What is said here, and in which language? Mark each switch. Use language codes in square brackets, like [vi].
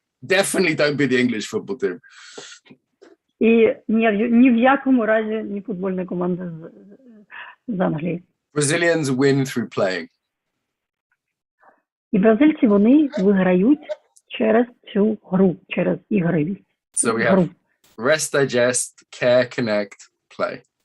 [en] Definitely don't be the English football team. [uk] І ні в якому разі не футбольна команда з Англії. [en] Brazilians win through playing. [uk] І бразильці, вони виграють через цю гру, через ігривість. [en] So we have rest, digest, care, connect, play.